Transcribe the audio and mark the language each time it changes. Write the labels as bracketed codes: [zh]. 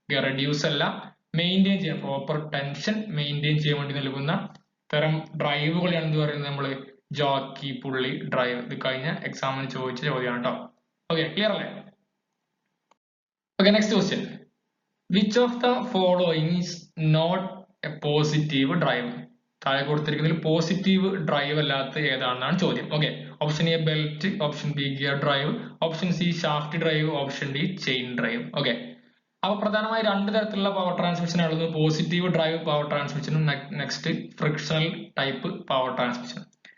[ml] Reduce അല്ല, maintain ചെയ്യാൻ, proper tension maintain ചെയ്യാൻ വേണ്ടി നൽകുന്ന തരം ഡ്രൈവുകളെയാണ് എന്ത് പറയുന്നത് നമ്മൾ ജോക്കി പുള്ളി ഡ്രൈവ്. ഇത് കഴിഞ്ഞ എക്സാമിന് ചോദിച്ച ചോദ്യമാണ് കേട്ടോ. ഓക്കെ, ക്ലിയർ അല്ലേ? [en] Okay, next question. Which of the following is not a positive drive? [ml] താഴെ കൊടുത്തിരിക്കുന്നതിൽ പോസിറ്റീവ് ഡ്രൈവ് അല്ലാത്ത ഏതാണെന്നാണ് ചോദ്യം. Okay, option A belt, option B gear drive, option C shaft drive, option D chain drive. Okay, അപ്പൊ പ്രധാനമായി രണ്ട് തരത്തിലുള്ള power transmission ആണുള്ളത്, positive drive power ട്രാൻസ്മിഷനും next frictional type power ട്രാൻസ്മിഷനും.